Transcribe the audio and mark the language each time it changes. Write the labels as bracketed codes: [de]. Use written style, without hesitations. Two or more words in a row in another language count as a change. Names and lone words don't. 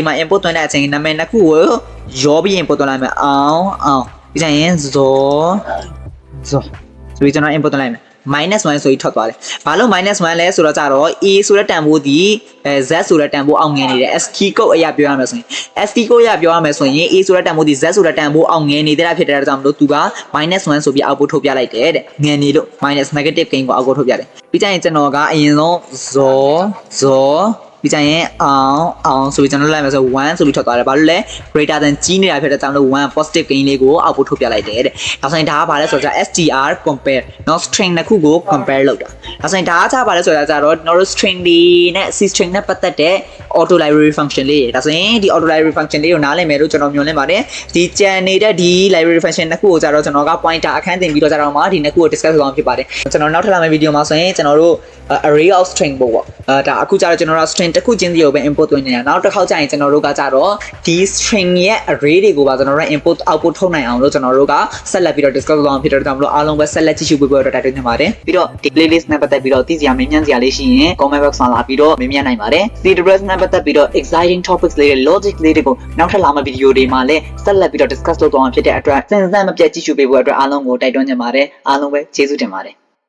[my] မှာ input သွင်းတဲ့အချိန်နာမည်နှစ်ခုကိုရောပြီး input သွင်းလိုက်မယ်အောင်ပြီးကြရင်ဇောဆိုပြီးကျွန်တော် input သွင်းလိုက်မယ်minus 1ဆိုပြီးထွက်သွားတယ်။ဘာလို့ minus 1လဲဆိုတော့ကြတော့ A ဆိုတဲ့တန်ဖိုးဒီ Z ဆိုတဲ့တန်ဖိုးအောင်ငယ်နေတယ် [en] ASCII code [my] အရာပြောရမယ်ဆိုရင် [en] ASCII code [my] အရာပြောရမယ်ဆိုရင် A ဆိုတဲ့တန်ဖိုးဒီ Z ဆိုတဲ့တန်ဖိုးအောင်ငယ်နေတဲ့ဖြစ်တဲ့အတွက်ကြောင့်မလို့သူက minus 1 ဆိုပြီး output ထုတ်ပြလိုက်တယ်တဲ့ငယ်နေလို့ [en] minus negative [my] ကိန်းကို output ထုတ်ပြတယ်ပြီးကြရင်ကျွန်တော်ကအရင်ဆုံးဇောပြီးကြရင်အောင်ဆိုပြီးကျွန်တော်လိုက်မယ်ဆို1ဆိုပြီးထွက်သွားတယ်ဘာလို့လဲ [en] greater than [my] ကြီးနေတာဖြစ်တဲ့ကြောင့်လို့1 [en] positive gain [my] လေးကို output ထုတ်ပြလိုက်တယ်တဲ့ဒါဆိုရင်ဒါကဘာလဲဆိုတော့ [en] str compare [my] เนาะ string တစ်ခုကို compare လုပ်တာဒါဆိုရင်ဒါကဘာလဲဆိုတော့ကြတော့ကျွန်တော်တို့ string လေးနဲ့ [en] C string [my] နဲ့ပတ်သက်တဲ့ [en] auto library function [my] လေးဒါဆိုရင်ဒီ [en] auto library function [my] လေးကိုနားလည်မယ်လို့ကျွန်တော်မျှော်လင့်ပါတယ် ဒီကြံနေတဲ့ဒီ [en] library function [my] တစ်ခုကိုကြတော့ကျွန်တော်က pointer အခန်းတင်ပြီးတော့ကြတော့မှဒီနှစ်ခုကို discuss လုပ်အောင်ဖြစ်ပါတယ်ကျွန်တော်နောက်ထပ်လာမယ့် video မှာဆိုရင်ကျွန်တော် တို့ [en] array of string [my] ပေါ့ဒါအခုကြတော့ကျွန်တော်တို့ string တစ်ခုချင်းစီကိုပဲ input သွင်းနေတာနောက်တစ်ခေါက်ကျရင်ကျွန်တော်တို့ကကြတော့ဒီ string ရဲ့ array တွေကိုပါကျွန်တော်တို့ [en] input output [my] ထုတ်နိုင်အောင်လို့ကျွန်တော်တို့ကဆက်လက်ပြီးတော့ discuss လုပ်အောင်ဖြစ်တော့ဒါမှမဟုတ်အားလုံးပဲဆက်လက်ကြည့်ရှုပေးဖို့အတွက်တိုက်တွန်းနေပါတယ်ပြီးတော့ဒီ playlist နဲ့ပတ်သက်ပြီးတော့သိစရာမေးမြန်းစရာလေးရှိရင် [en] comment box [my] မှာလာပြီးတော့မေးမြန်းနိုင်ပါတယ်ဒီ address နဲ့ပတ်သက်ပြီးတော့ [en] exciting topics [my] လေးတွေ logic လေးတွေကိုနောက်ထပ်လာမယ့် video တွေမှာလည်းဆက်လက်ပြီးတော့ discuss လုပ်သွားအောင်ဖြစ်တဲ့အတွက်စင်စမ်းမပြတ်ကြည့်ရှုပေးဖို့အတွက်အားလုံးကိုတိုက်တွန်းနေပါတယ်အားလုံးပဲကျေးဇူးတင်ပါတယ်